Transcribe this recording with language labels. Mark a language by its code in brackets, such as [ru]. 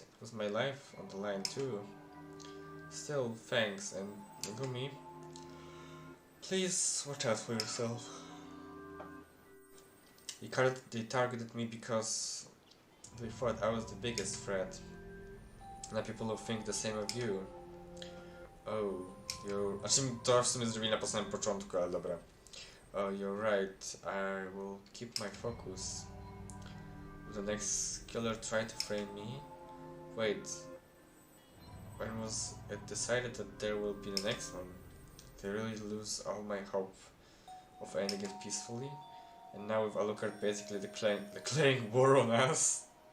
[en] It was my life on the line too. Still, thanks, and Megumi, please watch out for yourself. They targeted me because they thought I was the biggest threat. Now people will think the same of you. Oh, you're... [pl] Znaczy to w sumie zrobili na samym początku, ale dobra. [en] Oh, you're right. I will keep my focus. Will the next killer try to frame me? Wait. When was it decided that there will be the next one? They really lose all my hope of ending it peacefully? And now with Alucard basically declaring war on us?